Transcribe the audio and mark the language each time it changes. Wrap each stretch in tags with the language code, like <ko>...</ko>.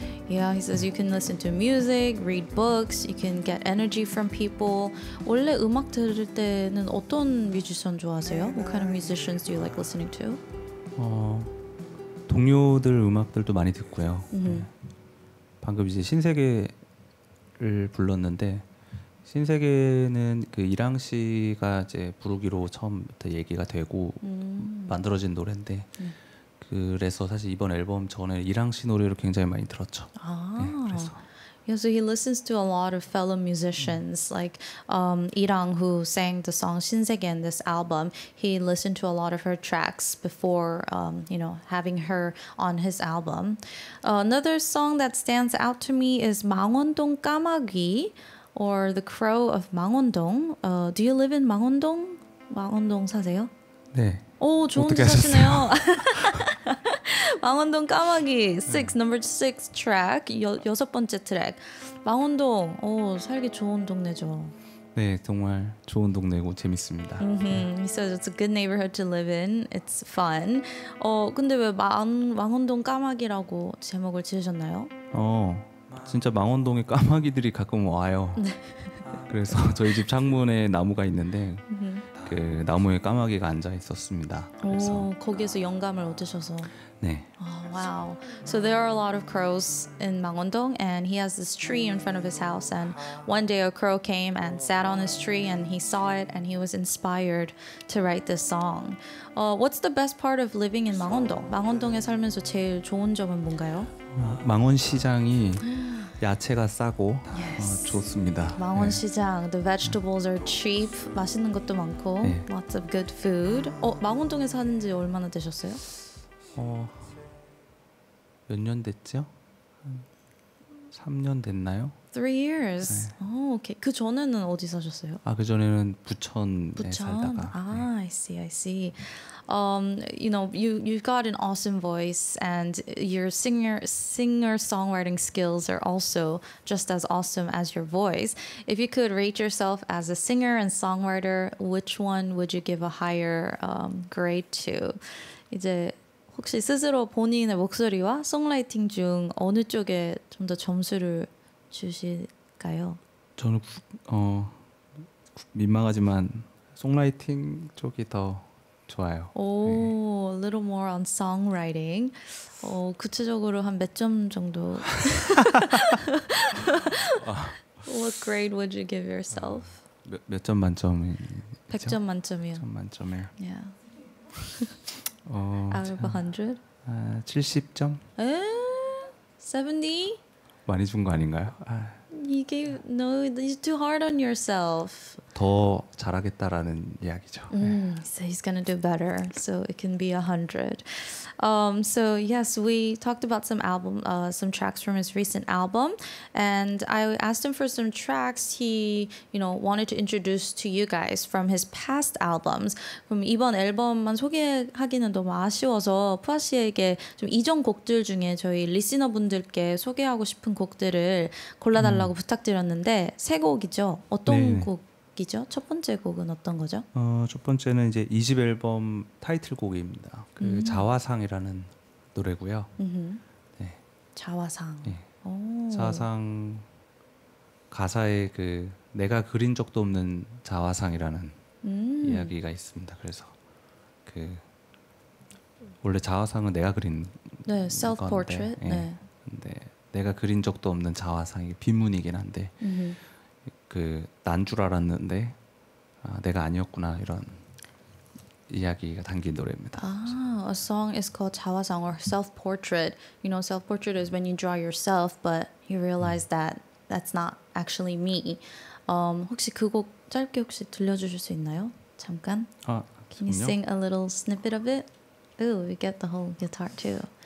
<en>Yeah, he says you can listen to music, read books, you can get energy from people.</en> <ko>원래 음악 들을 때는 어떤 뮤지션 좋아하세요?</ko> <en>What kind of musicians do you like listening to?</en> <ko>동료들 음악들도 많이 듣고요. 방금 이제 신세계를 불렀는데 신세계는 그 이랑 씨가 이제 부르기로 처음부터 얘기가 되고 만들어진 노래인데 그래서 사실 이번 앨범 전에 이랑 씨 노래를 굉장히 많이 들었죠. 네, 그래서.</ko> <en>Yeah, so he listens to a lot of fellow musicians like Irang, who sang the song 신세계 in this album. He listened to a lot of her tracks before, having her on his album. Another song that stands out to me is 망원동 까마귀, or The Crow of 망원동. Do you live in 망원동?</en> <ko>망원동 사세요? 네. 오, 좋은 데 어떻게 사시네요. 망원동 까마귀 6,</ko> <en>number 6 track,</en> <ko>여섯 번째 트랙. 망원동, 살기 좋은 동네죠. 네, 정말 좋은 동네고 재밌습니다.</ko> <en>He says it's a good neighborhood to live in. It's fun.</en> <ko>근데 왜 망원동 까마귀라고 제목을 지으셨나요? 진짜 망원동에 까마귀들이 가끔 와요. 그래서 저희 집 창문에 나무가 있는데 그 나무에 까마귀가 앉아 있었습니다. 그래서 거기에서 영감을 얻으셔서. 네.</ko> <en>Oh, wow. So there are a lot of crows in Mangwon-dong, and he has this tree in front of his house, and one day a crow came and sat on his tree and he saw it and he was inspired to write this song. What's the best part of living in Mangwon-dong?</en> <ko>망원동에 살면서 제일 좋은 점은 뭔가요? 망원시장이 야채가 싸고 좋습니다.</ko> <en>망원시장, the vegetables are cheap,</en> <ko>맛있는 것도 많고, 네.</ko> <en>lots of good food.</en> <ko>망원동에 사는 지 얼마나 되셨어요? 몇 년 됐죠? 3년 됐나요?</ko> <en>3 years.</en> <ko>네. 오케이. 그 전에는 어디 사셨어요? 그 전에는 부천에 살다가.</ko> <en>I see. You've got an awesome voice, and your singer-songwriting skills are also just as awesome as your voice. If you could rate yourself as a singer and songwriter, which one would you give a higher grade to?</en> <ko>이제 혹시 스스로 본인의 목소리와 송라이팅 중 어느 쪽에 좀 더 점수를 주실까요? 저는 민망하지만 송라이팅 쪽이 더 좋아요.</ko> <en>오, a little more on songwriting.</en> <ko>구체적으로 한 몇 점 정도?</ko> <en>What grade would you give yourself?</en> <ko>몇 점 만점이? 100점 만점이요. 100점 만점에.</ko> <en>Yeah.</en> <ko>어,</ko> <en>Out of 100?</en> <ko>70점? 70? 많이 준 거 아닌가요?</ko> <en>No, you're too hard on yourself.</en> <ko>더 잘하겠다라는 이야기죠.</ko> <en>So he's gonna do better. So it can be 100. So yes, we talked about some tracks from his recent album, and I asked him for some tracks he, wanted to introduce to you guys from his past albums.</en> <ko>그럼 이번 앨범만 소개하기는 너무 아쉬워서 푸아 씨에게 좀 이전 곡들 중에 저희 리스너분들께 소개하고 싶은 곡들을 골라달라고 부탁드렸는데 세 곡이죠. 어떤 네네. 곡이죠? 첫 번째 곡은 어떤 거죠? 첫 번째는 이제 2집 앨범 타이틀곡입니다. 그 자화상이라는 노래고요. 네. 자화상. 네. 오. 자화상 가사에 그 내가 그린 적도 없는 자화상이라는 이야기가 있습니다. 그래서 그 원래 자화상은 내가 그린</ko> <en>네, self portrait.</en> <ko>건데, 네. 근데 내가 그린 적도 없는 자화상이 빈문이긴 한데 그 난 줄 알았는데 내가 아니었구나 이런 이야기가 담긴 노래입니다.</ko> <en>A song is called 자화상 or self portrait. Self portrait is when you draw yourself, but you realize that that's not actually me.</en> <ko>혹시 그 곡 짧게 혹시 들려주실 수 있나요?</ko> <en>잠깐. Can you</en> <ko>그럼요.</ko> <en>sing a little snippet of it? Ooh, we get the whole guitar too.</en>